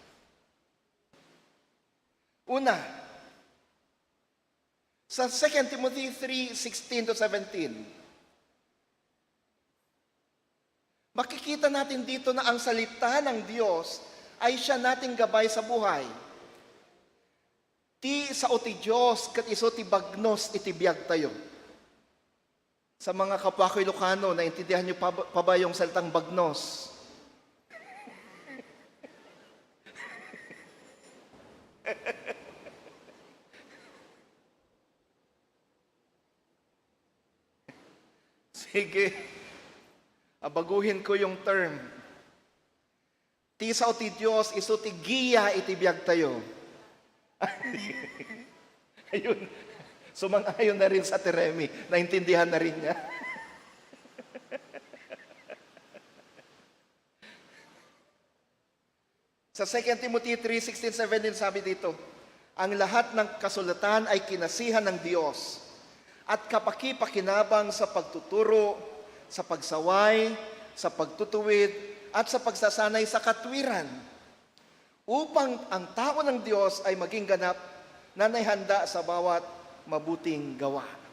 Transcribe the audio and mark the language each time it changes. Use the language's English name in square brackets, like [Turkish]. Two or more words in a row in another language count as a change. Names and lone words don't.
[Filipino] Una, sa 2 Timothy 3:16-17, makikita natin dito na ang salita ng Diyos ay siya nating gabay sa buhay. [Iloko] Ti sao ti Diyos kat iso ti bagnos iti biyag tayo. [Filipino] Sa mga kapwa ko Ilocano, naintindihan niyo pa ba yung salitang bagnos? Sige. Abaguhin ko yung term. [Iloko] Ti sao ti Diyos, iso ti giya iti biyag tayo. [Filipino] Ayun. Sumang-ayon na rin sa Teremi. Naintindihan na rin niya. Sa 2 Timothy 3:16-17 sabi dito, ang lahat ng kasulatan ay kinasihan ng Diyos at kapaki-pakinabang sa pagtuturo, sa pagsaway, sa pagtutuwid, at sa pagsasanay sa katwiran, upang ang tao ng Diyos ay maging ganap na naihanda sa bawat mabuting gawa.